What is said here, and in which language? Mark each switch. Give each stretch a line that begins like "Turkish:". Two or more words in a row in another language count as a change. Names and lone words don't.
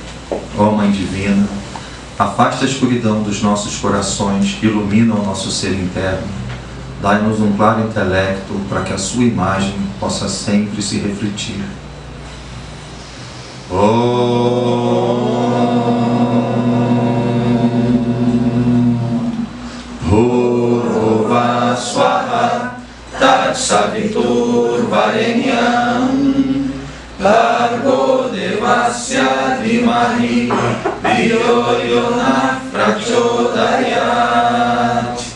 Portuguese: Ó Mãe Divina, afasta a escuridão dos nossos corações, ilumina o nosso ser interno, dai-nos um claro intelecto para que a sua imagem possa sempre se refletir.
Sanskrit: पूर्व स्वाहा तत् सवितुर् वरेण्यं भर्गो देवस्य धीमहि धियो यो नः प्रचोदयात्.